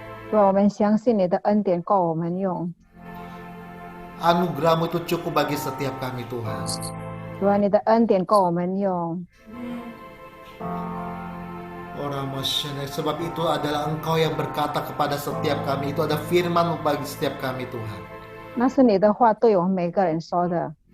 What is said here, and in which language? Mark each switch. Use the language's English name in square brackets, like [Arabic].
[Chinese] 主啊，我们相信你的恩典够我们用。主啊，我们相信你的恩典够我们用。 [Indonesian] Kami Anugerah-Mu itu cukup bagi setiap kami Tuhan. [Chinese] 主啊，你的恩典够我们用。 [Indonesian] Sebab itu adalah Engkau yang berkata kepada setiap kami. Itu ada firman-Mu bagi setiap kami Tuhan. [Chinese] 那是你的话对我们每个人说的。